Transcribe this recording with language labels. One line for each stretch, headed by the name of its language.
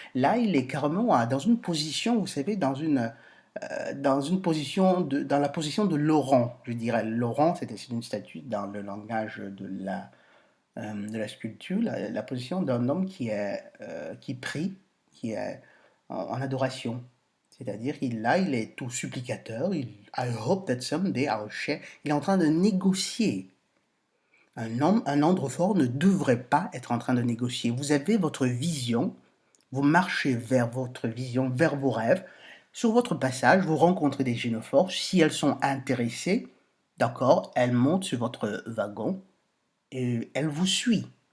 French: Là, il est carrément dans une position, vous savez, dans une position dans la position de Laurent, je dirais. Laurent, c'est une statue dans le langage de la sculpture, la position d'un homme qui prie, qui est en adoration. C'est-à-dire il est tout supplicateur.
English: I hope that someday I'll share.
French: Il est en train de négocier. Un androphore ne devrait pas être en train de négocier. Vous avez votre vision, vous marchez vers votre vision, vers vos rêves. Sur votre passage, vous rencontrez des gynophores. Si elles sont intéressées, d'accord, elles montent sur votre wagon et elles vous suivent.